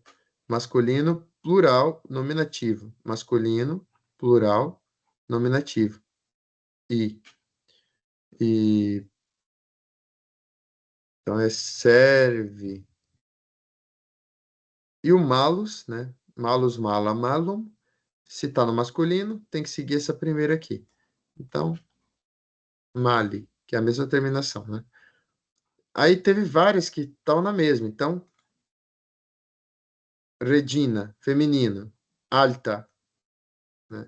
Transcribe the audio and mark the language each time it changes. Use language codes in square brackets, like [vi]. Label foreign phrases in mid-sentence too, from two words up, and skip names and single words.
[pt] Masculino, plural, nominativo. Masculino, plural, nominativo. I. E, então é serve. E o malus, né? [la] Malus, mala, malum. [pt] Se está no masculino, tem que seguir essa primeira aqui. Então, mali, que é a mesma terminação, né? Aí teve várias que estão na mesma. Então, Regina, feminino. Alta, né?